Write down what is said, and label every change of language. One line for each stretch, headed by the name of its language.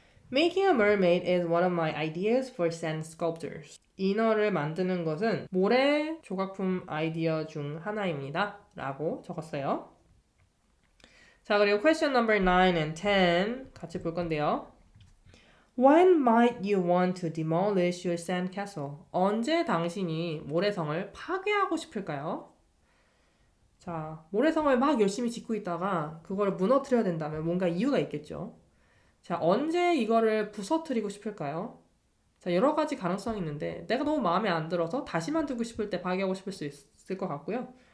English: Making a mermaid is one of my ideas for sand sculptures.
Korean: 이너를 만드는 것은 모래 조각품 아이디어 중 하나입니다. 라고 적었어요. 자, 그리고
English: question number 9 and 10
Korean: 같이 볼 건데요.
English: When might you want to demolish your sand castle?
Korean: 언제 당신이 모래성을 파괴하고 싶을까요? 자, 모래성을 막 열심히 짓고 있다가 그걸 무너뜨려야 된다면 뭔가 이유가 있겠죠. 자, 언제 이거를 부서뜨리고 싶을까요? 자, 여러 가지 가능성이 있는데 내가 너무 마음에 안 들어서 다시 만들고 싶을 때 파괴하고 싶을 수 있을 것 같고요.